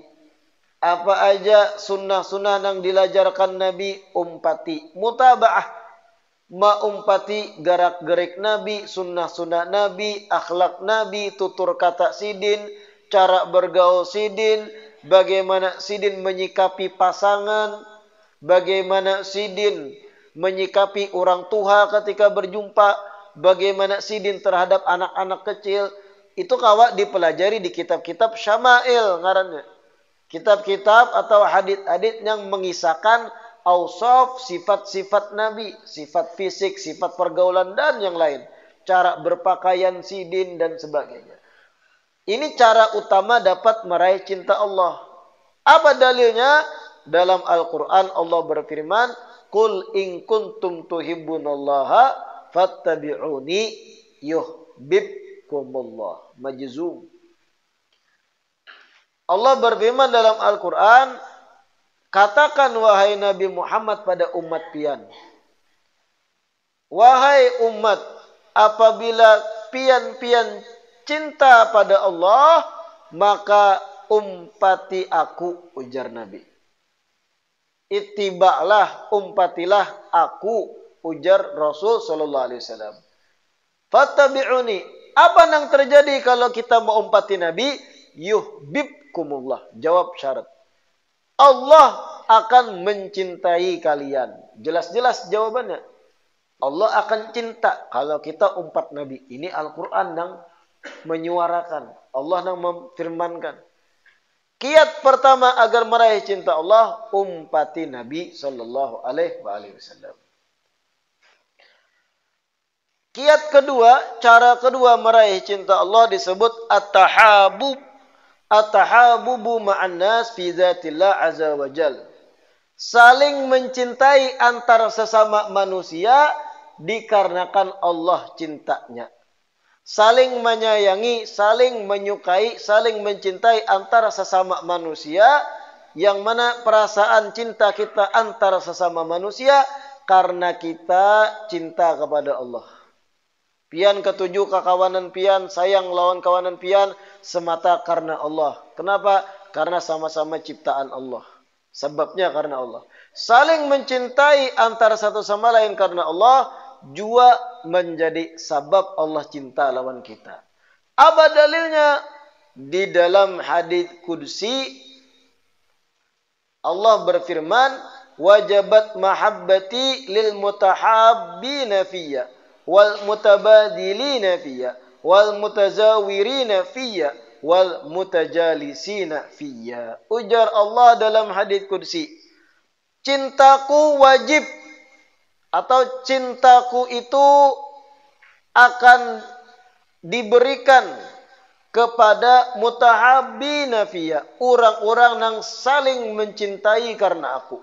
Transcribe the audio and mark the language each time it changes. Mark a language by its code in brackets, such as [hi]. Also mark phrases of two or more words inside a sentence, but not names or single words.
[bjn] Apa aja sunnah-sunnah nang dilajarkan Nabi, umpati. [id] Mutaba'ah, maumpati garak-gerik Nabi, sunnah-sunnah Nabi, akhlak Nabi, tutur kata sidin, cara bergaul sidin, bagaimana sidin menyikapi pasangan, bagaimana sidin menyikapi orang tua ketika berjumpa, bagaimana sidin terhadap anak-anak kecil. [bjn] Itu kawak dipelajari di kitab-kitab syama'il ngarannya. [id] Kitab-kitab atau hadits-hadits yang mengisahkan ausaf, sifat-sifat Nabi, sifat fisik, sifat pergaulan dan yang lain, cara berpakaian sidin dan sebagainya. Ini cara utama dapat meraih cinta Allah. Apa dalilnya? Dalam Al-Quran Allah berfirman, [ar] قل إن كنتم تحبون الله فاتبعوني يحببكم الله. Majzum. [id] Allah berfirman dalam Al-Quran, katakan wahai Nabi Muhammad pada umat pian. Wahai umat, apabila pian-pian cinta pada Allah, maka umpati aku, ujar Nabi. Ittiba'lah, umpatilah aku, ujar Rasul [ar] صلى الله عليه وسلم. Fattabi'uni. [id] Apa yang terjadi kalau kita mau umpati Nabi? Yuhbibkumullah. Jawab syarat. Allah akan mencintai kalian. Jelas-jelas jawabannya. Allah akan cinta kalau kita umpat Nabi. Ini Al-Quran yang menyuarakan. Allah yang memfirmankan. Kiat pertama agar meraih cinta Allah, umpati Nabi [ar] صلى الله عليه وسلم. [id] Kiat kedua, cara kedua meraih cinta Allah disebut at-tahabub. [ar] التحابب مع الناس في ذات الله عز وجل. [id] Saling mencintai antara sesama manusia dikarenakan Allah cintanya. Saling menyayangi, saling menyukai, saling mencintai antara sesama manusia, yang mana perasaan cinta kita antara sesama manusia karena kita cinta kepada Allah. [bjn] Pian ketujuh kekawanan pian, sayang lawan kawanan pian semata karena Allah. [id] Kenapa? Karena sama-sama ciptaan Allah. Sebabnya karena Allah. Saling mencintai antara satu sama lain karena Allah juga menjadi sebab Allah cinta lawan kita. Apa dalilnya? Di dalam hadits qudsi Allah berfirman, [ar] وجبت محبتي للمتحابين فيّ والمتباذلين فيّ والمتزاورين فيّ والمتجالسين فيّ. [id] Ujar Allah dalam hadits qudsi, cintaku wajib atau cintaku itu akan diberikan kepada [ar] متحابين فيّ, [id] orang-orang yang saling mencintai karena aku.